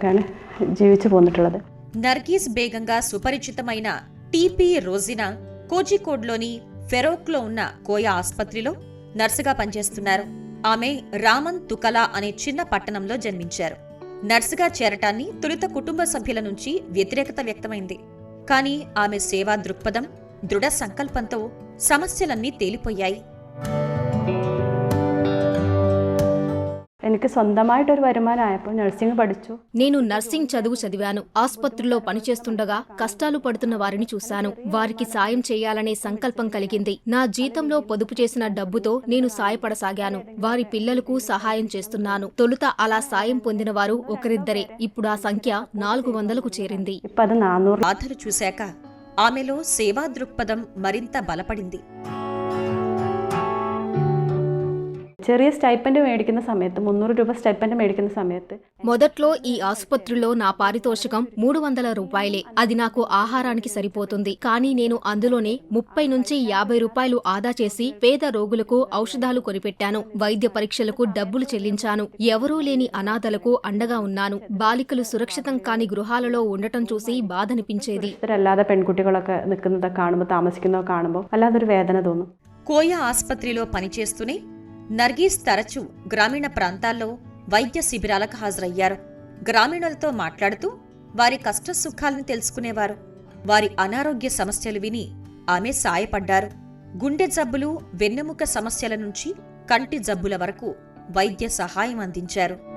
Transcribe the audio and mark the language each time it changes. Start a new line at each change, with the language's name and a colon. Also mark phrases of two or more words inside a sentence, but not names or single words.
Telugu: నర్గీస్ బేగంగా సుపరిచితమైన టీపీ రోజీనా కోజికోడ్లోని ఫెరోక్లో ఉన్న కోయా ఆసుపత్రిలో నర్సుగా పనిచేస్తున్నారు. ఆమె రామన్ తుకలా అనే చిన్న పట్టణంలో జన్మించారు. నర్సుగా చేరటాన్ని తొలుత కుటుంబ సభ్యుల నుంచి వ్యతిరేకత వ్యక్తమైంది. కానీ ఆమె సేవా దృక్పథం, దృఢ సంకల్పంతో సమస్యలన్నీ తేలిపోయాయి.
Malayalam: എനിക്ക് സ്വന്തമായിട്ടൊരു വരുമാനമായപ്പോൾ നഴ്സിംഗ് പഠിച്ചു.
Telugu: నేను నర్సింగ్ చదువు చదివాను. ఆసుపత్రిలో పనిచేస్తుండగా కష్టాలు పడుతున్న వారిని చూశాను. వారికి సాయం చేయాలనే సంకల్పం కలిగింది. నా జీతంలో పొదుపు చేసిన డబ్బుతో నేను సాయపడసాగాను. వారి పిల్లలకు సహాయం చేస్తున్నాను. తొలుత అలా సాయం పొందిన వారు ఒకరిద్దరే. ఇప్పుడు ఆ సంఖ్య 400కు చేరింది. బాధలు చూశాక ఆమెలో సేవా దృక్పథం మరింత బలపడింది.
Malayalam: ചെറിയ സ്റ്റൈപ്പൻഡ് മേടിക്കുന്ന സമയത്ത് 300 രൂപ സ്റ്റൈപ്പൻഡ് മേടിക്കുന്ന സമയത്ത്
Telugu: మొదట్లో ఈ ఆసుపత్రిలో నా పారితోషికం 300 రూపాయలే. అది నాకు ఆహారానికి సరిపోతుంది. కానీ నేను అందులోనే 30 నుంచి 50 రూపాయలు ఆదా చేసి పేద రోగులకు ఔషధాలు కొనిపెట్టాను. వైద్య పరీక్షలకు డబ్బులు చెల్లించాను. ఎవరూ లేని అనాథలకు అండగా ఉన్నాను. బాలికలు సురక్షితం కాని గృహాలలో ఉండటం చూసి బాధనిపించేది.
Malayalam: అല്ലാതെ പെൺകുട്ടികളൊക്കെ നിൽക്കുന്നത് കാണുമ്പോൾ താമസിക്കുന്നത് കാണുമ്പോൾ അല്ലാതൊരു വേദന തോന്നും.
Telugu: కోయా ఆసుపత్రిలో పనిచేస్తూనే నర్గీస్ తరచూ గ్రామీణ ప్రాంతాల్లో వైద్య శిబిరాలకు హాజరయ్యారు. గ్రామీణులతో మాట్లాడుతూ వారి కష్టసుఖాలను తెలుసుకునేవారు. వారి అనారోగ్య సమస్యలు విని ఆమె సాయపడ్డారు. గుండె జబ్బులు, వెన్నెముక సమస్యల నుంచి కంటి జబ్బుల వరకు వైద్య సహాయం అందించారు.